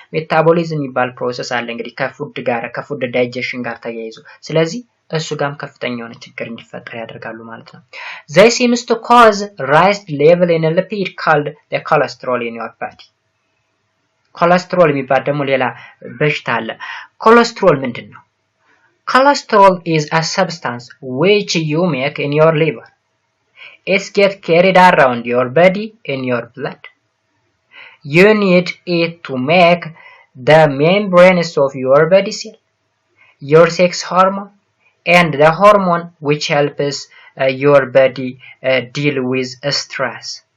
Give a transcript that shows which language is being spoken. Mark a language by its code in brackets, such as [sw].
[am] Metabolism ይባል ፕሮሰስ አለ እንግዲህ ከፉድ ዳይጀሽን ጋር ተያይዞ ስለዚህ እሱ ጋርም ከፍተኛ የሆነ ችግር እንዲፈጠር ያደርጋሉ ማለት ነው. [en] They seems to cause raised level in a lipid called the cholesterol in your body. [am] ኮሌስትሮል የሚባል ደግሞ ሌላ በሽታ አለ. ኮሌስትሮል ምንድነው? [en] Cholesterol is a substance which you make in your liver. It gets carried around your body in your blood. You need it to make the membranes of your body cell, your sex hormone, and the hormone which helps your body deal with stress.